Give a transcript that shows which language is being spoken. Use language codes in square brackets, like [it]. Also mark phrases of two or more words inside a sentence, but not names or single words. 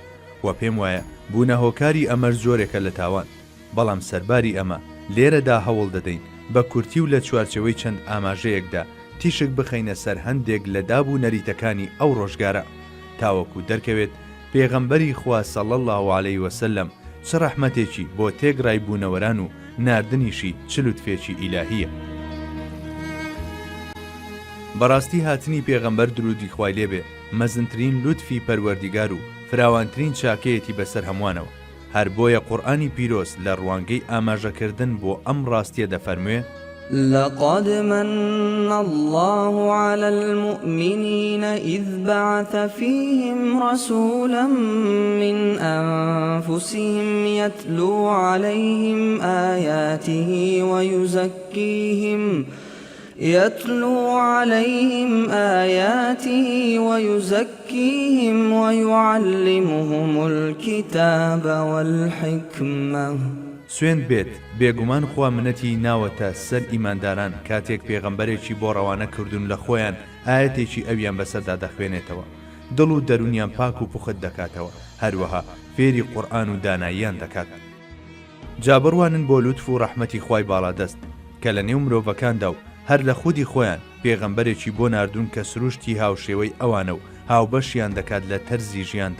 [ckb] و پێم وایە بوونە هۆکاری ئەمەر زۆرێکە لە تاوان، بەڵام سەرباری ئەمە لێرەدا هەوڵ دەدەین بە کورتی و لە چوارچەوەی چەند ئاماژەیەکدا تیشک بخەینە سەر هەندێک لە دابوو نەریتەکانی ئەو ڕۆژگارە تاوەکو دەرکەوێت پێغەمبەری خوا [ar] صلی الله علیه وسلم [ckb] چ ڕەحمەتێکی بۆ تێگڕای بوونەوەران و ناردنیشی چ لوتفێکی ئیلاهیە. بەڕاستی هاتنی پێغەمبەر درودی خوای لێبێ مەزنترین لوتفی پەروەردیگار و فراوانترین چاکەیەتی بەسەر هەمووانەوە. هەر بۆیە قورئانی پیرۆز لە ڕوانگەی ئاماژەکردن بۆ ئەم ڕاستیە دەفەرموێ: [ar] لقد من الله على المؤمنين إذ بعث فيهم رسولا من أنفسهم يتلو عليهم آياته ويزكيهم ويعلمهم الكتاب والحكمة. [ckb] سوێن بێت بێگومان خوا منەتی ناوەتە سەر ئیمانداران کاتێک پێغەمبەرێکی بۆ ڕەوانە کردوون لە خۆیان ئاەتێکی ئەویان بەسەردا دەخوێنێتەوە، دڵ و دەرونیان پاک و پوخت دەکاتەوە، هەروەها فێری قورئان و داناییان دەکات. جا بڕوانن بۆ لوتف و ڕەحمەتی خوای باڵادەست کە لە نێو مرۆڤەکاندا و هەر لە خودی خۆیان پێغەمبەرێکی بۆ ناردوون کە سروشتی هاوشێوەی ئەوانە و هاوبەشیان دەکات لە تەرزی ژیاندا.